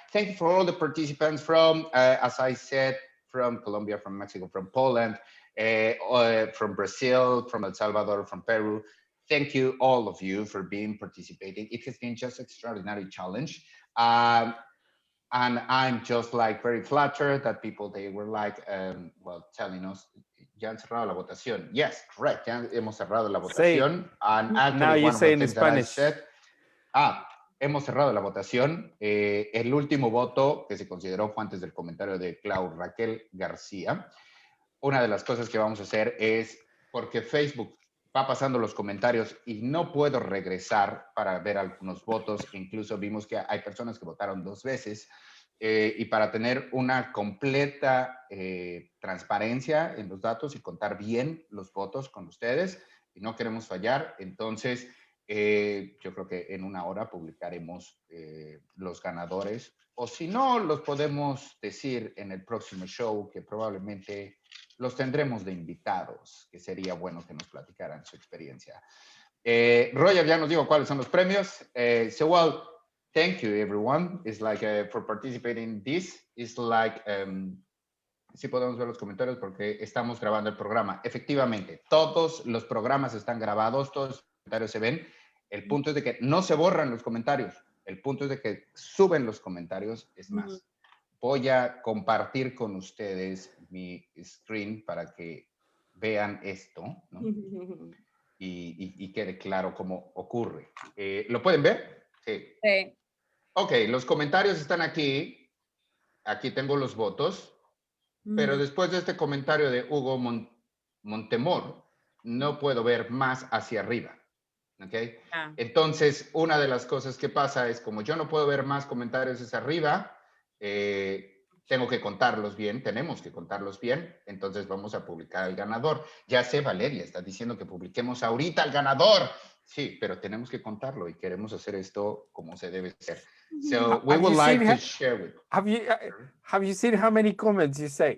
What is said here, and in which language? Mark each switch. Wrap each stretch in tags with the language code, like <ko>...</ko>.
<en>Thank you for all the participants from, as I said, from Colombia, from Mexico, from Poland, from Brazil, from El Salvador, from Peru. Thank you, all of you, for participating. It has been just an extraordinary challenge. And I'm just like very flattered that people, they were like, well, telling us,</en> <es>ya han cerrado la votación.</es> <en>Yes, correct.</en> <es>Ya hemos cerrado la votación.</es> <en>And actually, now you say in Spanish.</en> <es>Said, hemos cerrado la votación. El último voto que se consideró fue antes del comentario de Clau Raquel García. Una de las cosas que vamos a hacer es, porque Facebook va pasando los comentarios y no puedo regresar para ver algunos votos. Incluso vimos que hay personas que votaron 2 veces. Y para tener una completa transparencia en los datos y contar bien los votos con ustedes, y no queremos fallar, entonces yo creo que en 1 hora publicaremos los ganadores. O si no, los podemos decir en el próximo show, que probablemente los tendremos de invitados, que sería bueno que nos platicaran su experiencia. Roger ya nos dijo cuáles son los premios.</es> <en>So, well, thank you, everyone. It's like for participating in this. It's like,</en> <es>sí podemos ver los comentarios porque estamos grabando el programa. Efectivamente, todos los programas están grabados, todos los comentarios se ven. El punto es de que no se borran los comentarios. El punto es de que suben los comentarios. Es más, voy a compartir con ustedes mi screen para que vean esto, ¿no? y quede claro cómo ocurre. ¿Lo pueden ver? Sí. Sí. Ok, los comentarios están aquí. Aquí tengo los votos. Pero después de este comentario de Hugo Montemor, no puedo ver más hacia arriba. ¿Ok? Ah. Entonces, una de las cosas que pasa es, como yo no puedo ver más comentarios hacia arriba, tengo que contarlos bien, tenemos que contarlos bien, entonces vamos a publicar al ganador. Ya sé, Valeria está diciendo que publiquemos ahorita al ganador. Sí, pero tenemos que contarlo y queremos hacer esto como se debe ser.</es> <en>So we would like to share with you. Have you seen how many comments you say?</en>